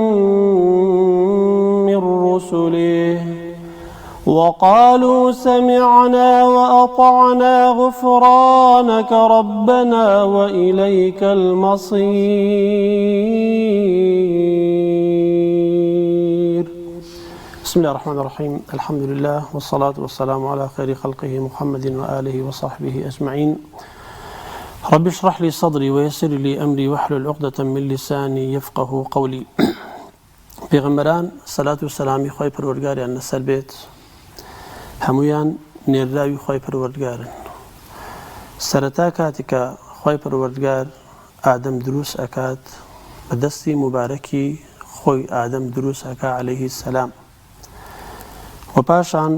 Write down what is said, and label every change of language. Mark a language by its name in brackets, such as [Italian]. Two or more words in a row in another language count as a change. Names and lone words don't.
[Arabic] من رسله وقالوا سمعنا وأطعنا غفرانك ربنا وإليك المصير. بسم الله الرحمن الرحيم. الحمد لله والصلاة والسلام على خير خلقه محمد وآله وصحبه أجمعين. رب اشرح لي صدري ويسر لي أمري واحلل عقدة من لساني يفقه قولي. [Central Kurdish] پێغەمبەران سەلات و سەلامی خۆی پەروەردگاریان لەسەر بێت، هەمویان نێراوی خۆی پەروەردگارن. سەرەتا کاتێکە خۆی پەروەردگار ئادەم دروست ئەکات، بە دەستی مبارەکی خۆی ئادەم دروست ئەکا [Arabic] عەلەیهی سەلام، [Central Kurdish] و پاشان